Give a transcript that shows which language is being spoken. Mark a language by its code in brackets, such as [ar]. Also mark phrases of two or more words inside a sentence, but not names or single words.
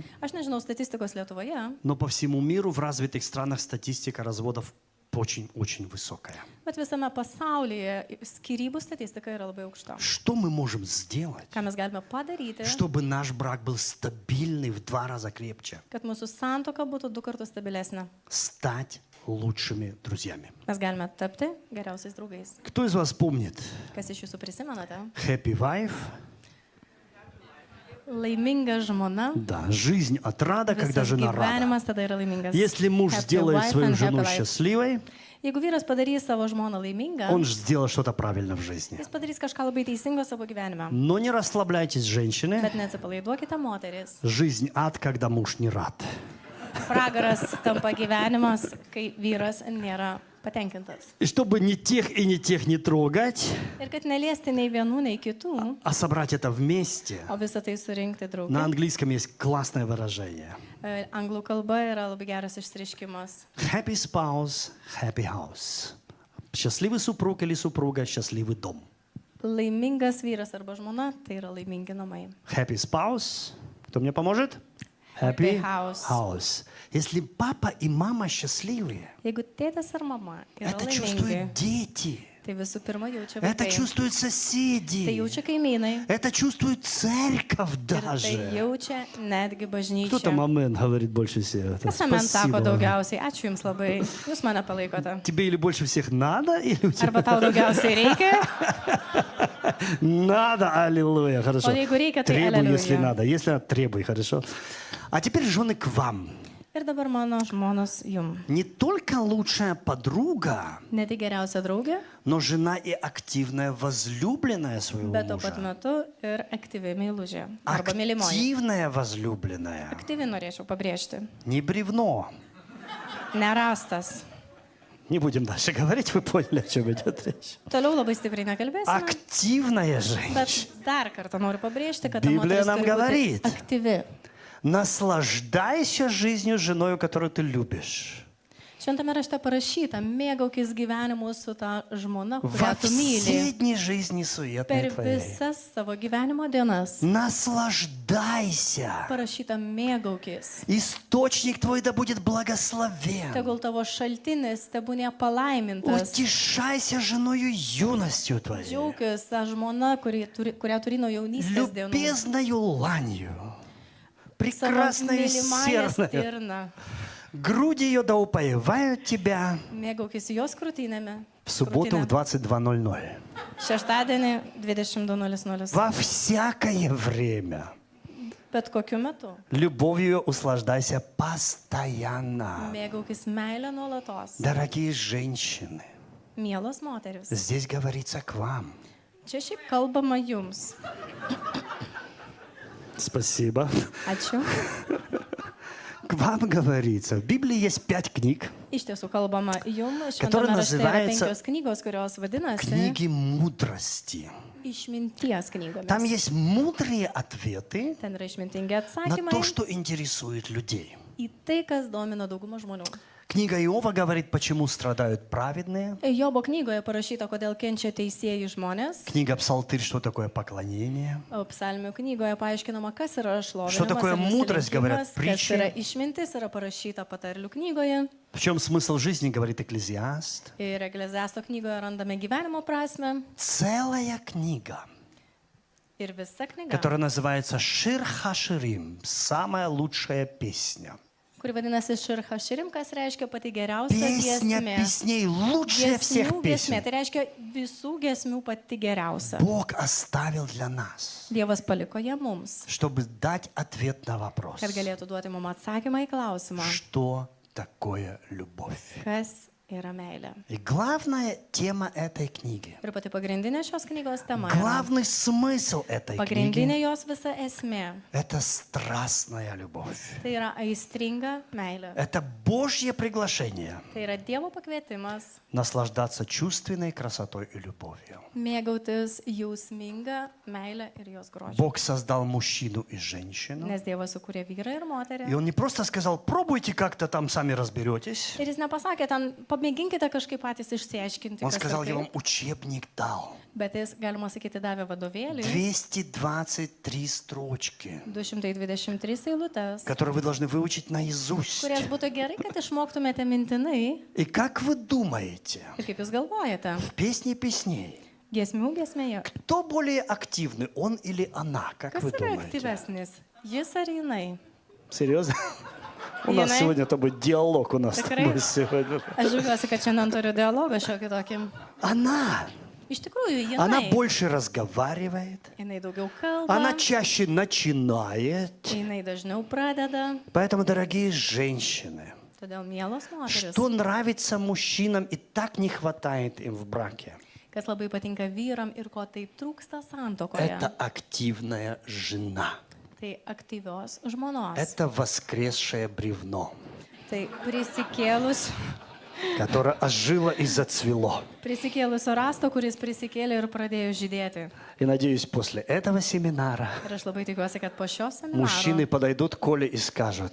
[lt] Aš nežinau statistikos Lietuvoje, [ru] но по всему миру в развитых странах статистика разводов очень-очень высокая. [lt] bet visame pasaulyje skyrybų statistika yra labai aukšta. [ru] Что мы можем сделать, [lt] Ką mes galime padaryti, [ru] чтобы наш брак был стабильный в 2 раза крепче? [lt] kad mūsų santoka būtų 2 kartus stabilesnė. [ru] Стать лучшими друзьями. [lt] Mes galime tapti geriausiais draugais. [ru] Кто из вас помнит [lt] Kas iš jūsų prisimenate? [en] Happy Wife? [lt] Laiminga žmona. [ru] Да, жизнь от рада, когда [lt] Visas [ru] жена рада. [lt] gyvenimas tada yra laimingas. [ru] Если муж [en] Happy [ru] сделает [en] wife [ru] свою [en] and [ru] жену [en] happy life. [ru] счастливой, [lt] Jeigu vyras padarys savo žmoną laimingą, [ru] он же сделал что-то правильно в жизни. [lt] jis padarys kažką labai teisingo savo gyvenime. [ru] Но не расслабляйтесь, женщины. [lt] Bet neatsipalaiduokite, moteris. [ru] Жизнь ад, когда муж не рад. [lt] Pragaras tampa gyvenimas, kai vyras nėra patenkintas. [ru] И чтобы ни тех и ни тех не трогать, [lt] Ir kad neliesti nei vienų, nei kitų, [ru] а собрать это вместе, [lt] o visą tai surinkti [ru] на [lt] draugą. [ru] английском есть классное выражение. [lt] Anglų kalba yra labai geras išsireiškimas. [en] Happy spouse, happy house. [ru] Счастливый супруг или супруга, счастливый дом. [lt] Laimingas vyras arba žmona, tai yra laimingi namai. [en] Happy spouse. [ru] Кто мне поможет? [en] Happy house. house. [ru] Если папа и мама счастливые, [lt] Jeigu tėtas ar mama yra [ru] это [lt] laimingi, [ru] чувствуют дети, [lt] tai visų pirma jaučia [ru] это [lt] vaikai. [ru] чувствуют [lt] Tai [ru] соседи, [lt] jaučia kaimynai. [ru] это чувствует церковь [lt] Ir tai [ru] даже. [lt] jaučia netgi [ru] Кто там [lt] bažnyčia. [ru] амен говорит больше всего? Это [lt] Kas man sako [ru] спасибо. [lt] daugiausiai? Ačiū Jums labai. Jūs mane palaikote. [ru] Тебе или больше всех надо, или у тебя [lt] Arba tau daugiausiai reikia, [ru] надо, аллилуйя, хорошо. [lt] o jeigu reikia, tai [ru] Требуй, если [lt] aleliuja. [ru] надо. Если надо, требуй, хорошо. А теперь, жены, к вам. [lt] Ir dabar mano žmonos Jum. [ru] Не только лучшая подруга, [lt] Ne tik geriausia draugė, [ru] но жена и активная возлюбленная своего [lt] bet tuo pat [ru] мужа. [lt] metu ir aktyvi meilužė. Arba mylimoji. [ru] Активная возлюбленная. [lt] Aktyvi norėčiau pabrėžti. [ru] Не бревно. [lt] Nerastas. [ru] Не будем дальше говорить, вы поняли, о чем идет речь. [lt] Toliau labai stipriai nekalbėsime. [ru] Активная женщина. [lt] Bet dar kartą noriu pabrėžti, kad ta Biblija moteris [ru] nam [lt] turi [ru] говорит. [lt] būti aktyvi. [ru] Наслаждайся жизнью с женой, которую ты любишь. [lt] Šventame rašte parašyta, mėgaukis gyvenimu su ta žmona, [ru] Во [lt] kurią tu myli. [ru] все дни жизни суетной [lt] Per [ru] твоей. [lt] visas savo gyvenimo dienas. [ru] Наслаждайся. [lt] Parašyta, mėgaukis. [ru] Источник твой да будет благословен. [lt] Tegul tavo šaltinis tebūnė palaimintas. [ru] Утешайся женою юностью твоей. [lt] Džiaukis tą žmoną, kurią turi nuo jaunystės dienų. [ru] Любезною ланью. [lt] Savo [ru] Прекрасной [lt] mylimąją [ru] серной. [lt] stirną. [ru] Груди ее да упоевают тебя. [lt] Mėgaukis jos krūtinėme. [ru] В субботу в 22:00. [lt] Šeštadienį 22:00. [ru] Во всякое время. [lt] Bet kokiu metu. [ru] Любовью услаждайся постоянно. [lt] Mėgaukis meilę nuolatos. [ru] Дорогие женщины, [lt] Mielos moteris. [ru] здесь говорится к вам. [lt] Čia šiaip kalbama jums. [ru] Спасибо. [lt] Ačiū. [ru] К вам говорится. В Библии есть 5 книг. [lt] Iš tiesų kalbama jums. [ru] Которые [lt] Šventame rašte yra [ru] называются [lt] 5 knygos, kurios vadinasi [ru] Книги мудрости. [lt] išminties [ru] Там [lt] knygomis. [ru] есть мудрые ответы [lt] Ten yra išmintingi [ru] на [lt] atsakymai [ru] то, что интересует людей. [lt] į tai, kas domina daugumą žmonių. [ru] Книга Иова говорит, почему страдают праведные. [lt] Jobo knygoje parašyta, kodėl kenčia teisėjai žmonės. [ru] Книга Псалтырь, что такое поклонение. [lt] O psalmių knygoje paaiškinama, kas yra [ru] Что [lt] šlovinimas, [ru] такое [lt] ir [ru] мудрость, говорят [lt] nusilenkimas, kas [ru] притчи. [lt] yra išmintis, yra parašyta patarlių knygoje. [ru] В чем смысл жизни, говорит Экклезиаст. [lt] Ir Ekleziasto knygoje randame gyvenimo prasme. [ru] Целая книга, [lt] Ir visa knyga, [ru] которая называется Шир Хаширим, самая лучшая песня. [lt] kuri vadinasi Šircha Širim, kas reiškia pati geriausia [ru] Песня [lt] giesmė. [ru] песней, лучшая всех [lt] Giesmių giesmė, [ru] песен. [lt] tai reiškia visų giesmių pati geriausia. [ru] Бог оставил для нас, [lt] Dievas paliko ją mums, [ru] чтобы дать ответ на вопрос, [lt] kad galėtų duoti mums atsakymą į klausimą, [ru] что такое любовь. [lt] kas yra meilė. [ru] И главная тема этой книги, [lt] Ir pati pagrindinė šios knygos tema, [ru] главный смысл этой книги [lt] pagrindinė jos visa esmė, – [ru] это страстная любовь. [lt] tai yra aistringa meilė. [ru] Это Божье приглашение [lt] Tai yra Dievo pakvietimas [ru] наслаждаться чувственной красотой и любовью. [lt] mėgautis jausminga meilė ir jos grožiu. [ru] Бог создал мужчину и женщину. [lt] Nes Dievas sukūrė vyrą ir [ru] И [lt] moterį. [ru] Он не просто сказал, пробуйте как-то там, сами разберетесь. [lt] Ir jis nepasakė, ten pamėginkite kažkaip patys išsiaiškinti, [ru] Он [lt] kas [ru] сказал, [lt] yra [ru] я [lt] tai. [ru] вам учебник дал. [lt] Bet jis, galima sakyti, davė vadovėlį, [ru] 223 строчки, [lt] 223 eilutes, [ru] которые вы должны выучить наизусть. [lt] kurias būtų gerai, kad išmoktumėte mintinai. [ru] И как вы думаете, [lt] Ir kaip jūs galvojate, [ru] в «Песне песней» [lt] giesmių giesmėje, [ru] кто более активный, он или она? Как [lt] kas [ru] вы [lt] yra [ru] думаете? [lt] aktyvesnis, jis ar jinai? [ru] Серьезно? У нас [lt] Jinai. [ru] сегодня это будет диалог у нас с [lt] Tikrai? [ru] тобой сегодня. [lt] Aš žiūriuosi, kad šiandien turiu dialogą šiokį tokį. [ru] Она. [lt] Iš tikrųjų, [ru] Она [lt] jinai. [ru] больше разговаривает. [lt] Jinai daugiau kalba, [ru] Она чаще начинает. [lt] jinai dažniau pradeda. [ru] Поэтому, дорогие женщины, [lt] Todėl, mielos moteris, [ru] что нравится мужчинам и так не хватает им в браке, [lt] kas labai patinka vyram ir ko taip trūksta santokoje, [ru] это активная жена. [lt] tai aktyvios žmonos. [ru] Это воскресшее бревно, [lt] Tai [ru] которое ожило и зацвело. [lt] prisikėlusio rasto, kuris prisikėlė ir pradėjo žydėti. [ru] И надеюсь, после этого семинара [lt] Ir aš labai tikiuosi, kad po šio [ru] мужчины [lt] seminaro [ru] подойдут к Коле и скажут,